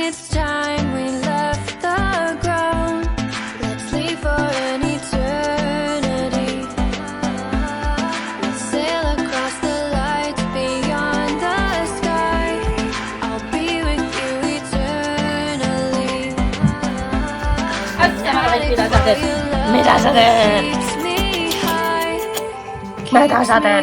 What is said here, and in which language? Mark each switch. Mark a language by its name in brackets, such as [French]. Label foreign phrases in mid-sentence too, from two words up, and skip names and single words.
[English] It's time we left the ground. Let's leave for an eternity. Let's sail across the lights beyond the sky. I'll be with you eternally. [Estonian] Mida sa teed? [English] Keeps me high. [Estonian] Mida sa teed?